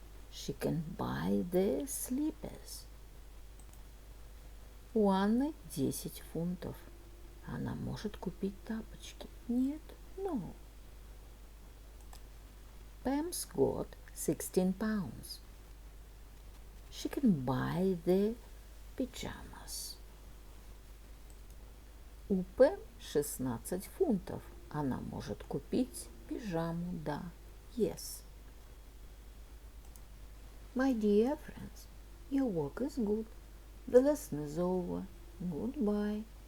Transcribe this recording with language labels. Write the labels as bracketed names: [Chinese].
[English] She can buy the slippers. [Russian] У Анны 10 фунтов. Она может купить тапочки. Нет, no. [English] Pam's got 16 pounds. She can buy the pajamas. [Russian] У Пэм 16 фунтов. Она может купить пижаму. Да, yes. [English] My dear friends, your work is good. The lesson is over. Goodbye.